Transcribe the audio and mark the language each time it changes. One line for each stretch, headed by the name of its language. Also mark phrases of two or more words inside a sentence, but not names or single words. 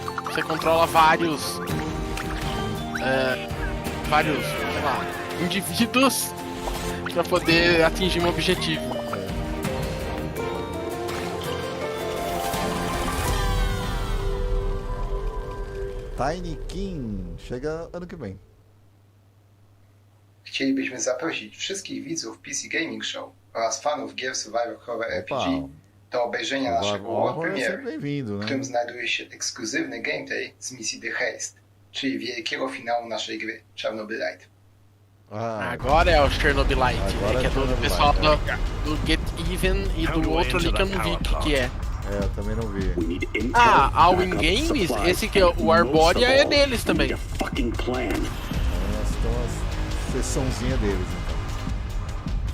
Portuguese: Você controla vários, sei lá, indivíduos pra poder atingir um objetivo. Tiny King chega ano que vem.
Polish: Chcielibyśmy zaprosić wszystkich widzów PC Gaming Show oraz fanów gier
English: Survivor Horror RPG
Polish: do obejrzenia naszego
English: world premiery,
Polish: w którym znajduje się ekskluzywny gameplay z misji The Haste, czyli wielkiego finału naszej gry Chernobylite.
Portuguese: Agora é o Chernobylite, que é do pessoal do Get Even e do outro ali que eu não vi o que é. Eu também não vi. A Win Games, esse que é o Arbórea é deles também. Então, a sessãozinha deles, então.